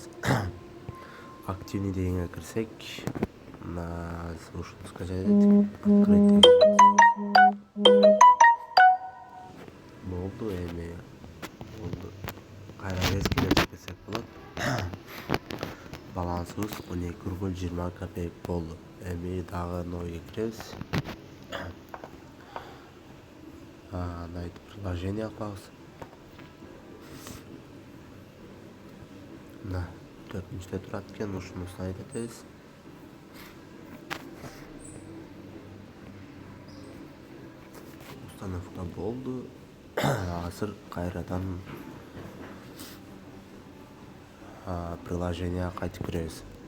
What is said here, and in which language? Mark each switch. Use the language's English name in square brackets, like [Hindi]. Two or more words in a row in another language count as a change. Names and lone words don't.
[Uzbek] Активный deganga kirsak, mana o'shani skачать etdik. Bo'ldi, endi bo'ldi. Qayradan kelib kelsak bo'ladi. Balansimiz 12 rubl 20 kopeyk bo'ldi. Endi dag'i no'ga kirasiz. [Russian] Найти приложение класс. [Uzbek] На 4-chi turadi ekan, o'shani ustanib etasiz. Uстановка bo'ldi. Hozir qayradan приложениеga qaytib kirasiz.